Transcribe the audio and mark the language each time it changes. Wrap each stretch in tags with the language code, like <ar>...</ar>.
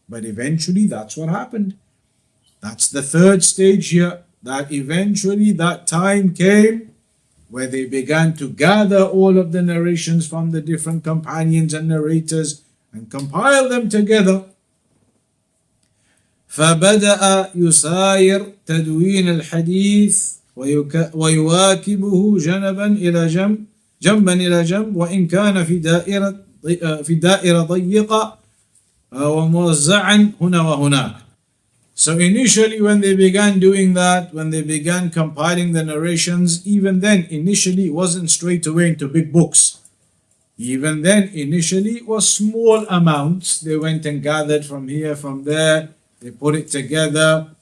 <en>But eventually that's what happened. That's the third stage here, that eventually that time came where they began to gather all of the narrations from the different companions and narrators and compile them together.</en> <ar>فبدأ يساير تدوين الحديث ويواكبه جنبا إلى جنب وإن كان في دائرة ضيقة وموزعا هنا وهناك.</ar> <en>So initially when they began doing that, when they began compiling the narrations, even then initially it wasn't straight away into big books. Even then initially it was small amounts. They went and gathered from here, from there, they put it together.</en>